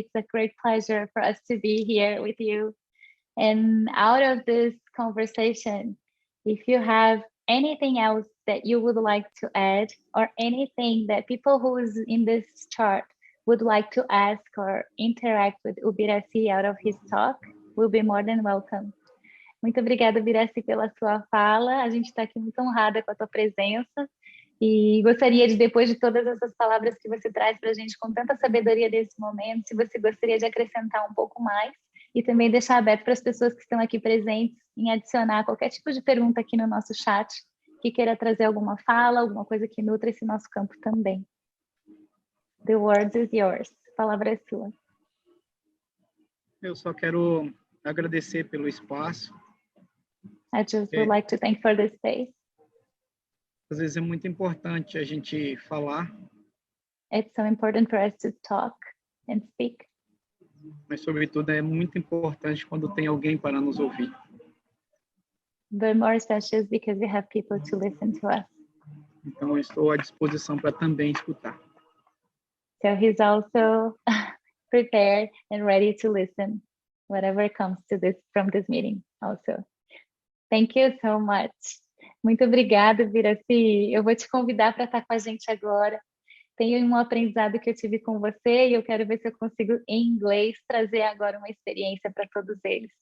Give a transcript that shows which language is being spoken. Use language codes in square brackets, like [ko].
[en] It's a great pleasure for us to be here with you. And out of this conversation, if you have anything else that you would like to add, or anything that people who is in this chart would like to ask or interact with Ubiraci out of his talk, will be more than welcome. [pt] Muito obrigada, Ubiraci, pela sua fala. A gente está aqui muito honrada com a tua presença. E gostaria de, depois de todas essas palavras que você traz para a gente com tanta sabedoria desse momento, se você gostaria de acrescentar um pouco mais e também deixar aberto para as pessoas que estão aqui presentes em adicionar qualquer tipo de pergunta aqui no nosso chat, que queira trazer alguma fala, alguma coisa que nutra esse nosso campo também. [en] The word is yours. [pt] A palavra é sua. Eu só quero agradecer pelo espaço. [en] I just would like to thank for this space. [pt] Às vezes é muito importante a gente falar. [en] It's so important for us to talk and speak. [pt] Mas, sobretudo, é muito importante quando tem alguém para nos ouvir. [en] But more especially because we have people to listen to us. [pt] Então, eu estou à disposição para também escutar. [en] So he's also prepared and ready to listen, whatever comes to this from this meeting also. Thank you so much. [pt] Muito obrigada, [en] Ubiraci. [pt] Eu vou te convidar para estar com a gente agora. Tem um aprendizado que eu tive com você e eu quero ver se eu consigo, em inglês, trazer agora uma experiência para todos eles.